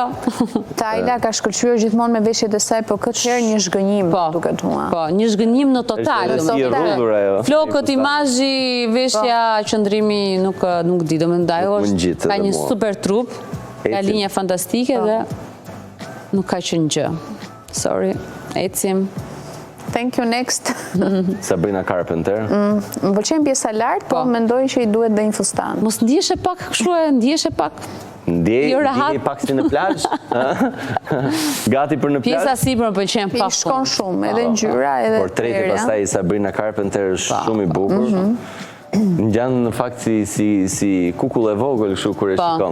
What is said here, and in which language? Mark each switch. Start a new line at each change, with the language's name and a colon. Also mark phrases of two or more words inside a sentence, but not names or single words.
Albanian: Tajla ka shkëlqyer gjithmonë me veshjet e saj, po këtë herë një zhgënjim duket mua. Po, një zhgënjim në total. Flokët, imazhi, veshja, qëndrimi nuk di, do më ndaj është, ka një super trup, ka linja fantastike dhe nuk ka qenë gjë. Sorry, ecim.
English: Thank you, next.
Albanian: Sabrina Carpenter. Më pëlqen pjesa lart, po mendoj që i duhet dhe një fustan. Mos ndjeshe pak kështu e ndjeshe pak. Ndjej pak si në plazh. Gati për në plazh. Pjesa sipër më pëlqen pak. Shkon shumë, edhe ngjyra, edhe portreti pastaj Sabrina Carpenter është shumë i bukur. Ngjan në fakt si kukull e vogël kështu kur e shikon.